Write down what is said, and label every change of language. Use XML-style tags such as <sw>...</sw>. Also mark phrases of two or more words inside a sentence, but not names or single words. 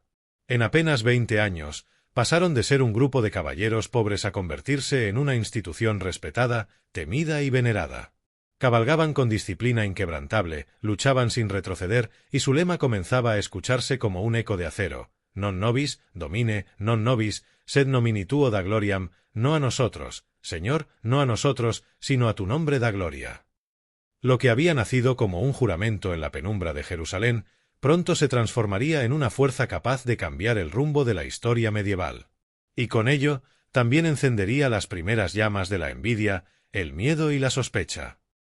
<es>En apenas 20 años, pasaron de ser un grupo de caballeros pobres a convertirse en una institución respetada, temida y venerada. Cabalgaban con disciplina inquebrantable, luchaban sin retroceder, y su lema comenzaba a escucharse como un eco de acero:</es> <la>non nobis, domine, non nobis, sed nomini tuo da gloriam,</la> <es>no a nosotros, Señor, no a nosotros, sino a tu nombre da gloria. Lo que había nacido como un juramento en la penumbra de Jerusalén, pronto se transformaría en una fuerza capaz de cambiar el rumbo de la historia medieval. Y con ello, también encendería las primeras llamas de la envidia, el miedo y la sospecha.</es>